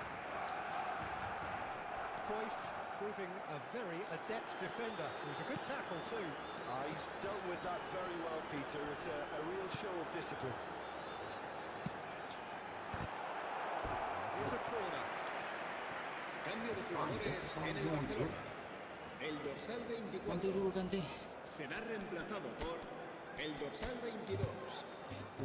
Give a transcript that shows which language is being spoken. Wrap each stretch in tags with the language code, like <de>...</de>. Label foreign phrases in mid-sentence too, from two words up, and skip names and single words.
<en>Cruyff proving a very adept defender. It was a good tackle too. He's dealt with that very well, Peter. It's a real show of discipline. Here's a corner.</en> <es>Cambio de jugadores en el Barcelona. El dorsal</es> <id>Ganti 24 dulu, ganti.</id> <es>será reemplazado por el dorsal 22.</es> <id>Itu.</id>